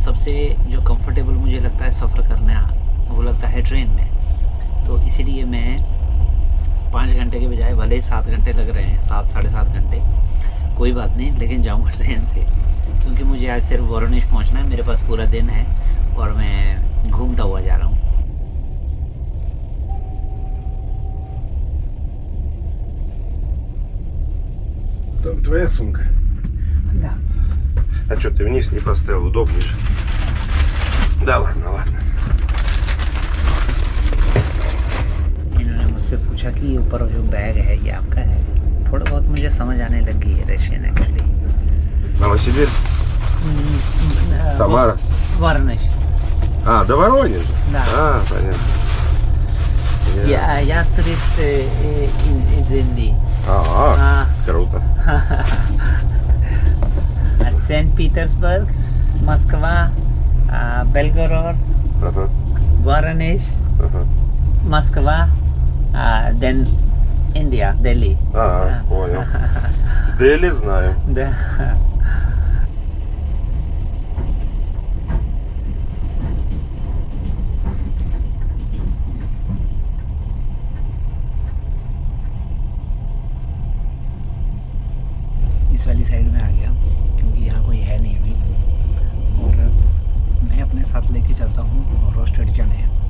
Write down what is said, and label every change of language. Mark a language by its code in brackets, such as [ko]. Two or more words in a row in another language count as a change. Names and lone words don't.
[hi] सबसे जो कंफर्टेबल मुझे लगता है सफ़र करना, वो लगता है ट्रेन में। तो इसीलिए मैं 5 घंटे के बजाय, भले ही 7 घंटे लग रहे हैं, 7 साढ़े 7 घंटे, कोई बात नहीं, लेकिन जाऊंगा ट्रेन से, क्योंकि मुझे आज सिर्फ वोरोनिश पहुंचना है। मेरे पास पूरा दिन है और मैं घूमता हुआ जा रहा हूँ। [ru] Там твоя сумка? Да. А что ты вниз не поставил? Удобнее же. Да ладно, ладно. [hi] इन्होंने मुझसे पूछा कि ये ऊपर जो बैग है ये आपका है। थोड़ा बहुत मुझे समझ आने लगी है [en] Russian actually. [ru] Новосибирск? Самара? Воронеж। А, до Воронежа? Да. А, понятно. Я турист из Индии. А, круто. Сент-Петербург, Москва, Белгород, Ага, Воронеж, ага. Москва, [en] then India, Delhi. [ru] А, понял. Дели знаю. Да. [hi] इस वाली साइड में आ गया, क्योंकि यहाँ कोई है नहीं अभी, और मैं अपने साथ लेके चलता हूँ रोस्टेड चने।